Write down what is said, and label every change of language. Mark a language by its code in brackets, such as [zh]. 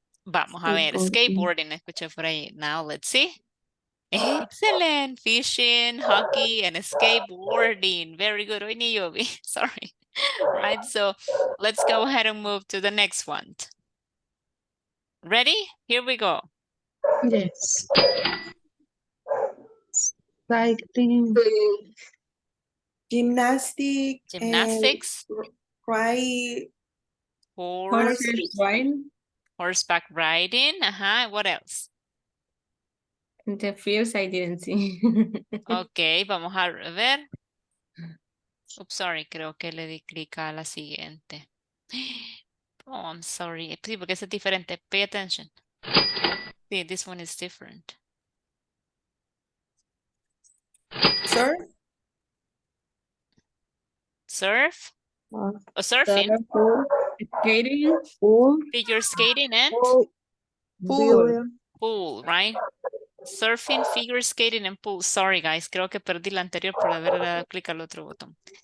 [es] Vamos a ver, skateboarding, escuché por ahí. [en] Now let's see. Excellent. Fishing, hockey, and skateboarding. Very good. [es] Hoy ni yo vi. [en] Sorry. Right, so let's go ahead and move to the next one. Ready? Here we go. Yes. Cycling. gymnastic, Gymnastics, cry, Horses riding. horseback riding. What else? The fields I didn't see. [es] Ok, vamos a ver. Oops, sorry, creo que le di clic a la siguiente. [en] Oh, I'm sorry. [es] Sí, porque es diferente. [en] Pay attention. Sí, this one is different. surf, Surf or surfing, Skating. Pool. figure skating, and Pool. pool, right? Surfing, figure skating, and pool. Sorry, guys. [es] Creo que perdí la anterior por haber dado clic al otro botón.